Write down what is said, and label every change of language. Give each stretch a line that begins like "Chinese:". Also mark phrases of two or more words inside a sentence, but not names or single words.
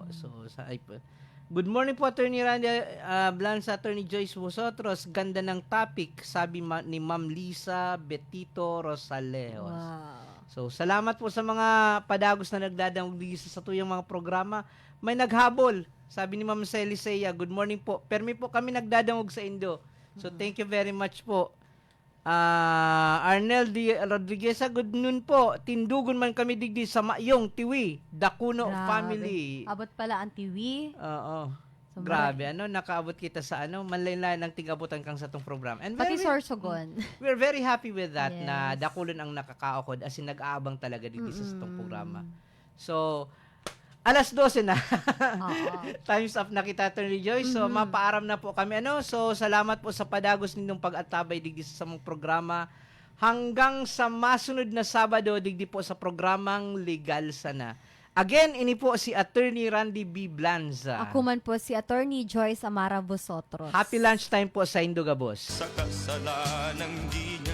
English: Good morning
Bikol: po, Attorney Randy Blanza, Attorney Joyce Vosotros.
Filipino: Ganda ng topic, sabi ni Ma'am Lisa Betito Rosalejos. Wow.
Bikol: So, salamat po sa mga padagos na nagdadangog sa tuyang mga programa. May naghabol. Sabi ni Ma'am Celisea,
English: good morning
Bikol: po. Permi po kami nagdadangog sa Indo.
English: So, thank you very much po. Arnel Rodriguez, good noon po.
Bikol: Tindugon man kami digdi sa Mayong, Tiwi, Dakuno Grabe. family. Abot pala ang tiwi. Oo. So, Grabe, nakaabot kita sa manlain-lain ng tigabutan kang sa tong program. And Pati Sorsogon.
English: we're very happy with that Yes.
Bikol: na dakulon ang nakakaokod as in nag-aabang talaga dito sa itong programa. So, alas 12 na. Oo.
English: Time's up
Bikol: na kita, Attorney Joyce. So, mapaaram na po kami. So, salamat po sa padagos ninyong pag-atabay digdi sa samong programa. Hanggang sa masunod na Sabado, digdi po sa programang Legal Sana. Again, ini po si Attorney Randy B. Blanza. Ako man po si Attorney Joyce Amara Vosotros.
English: Happy lunchtime
Bikol: po sa Indogabos. Sa kasalanang di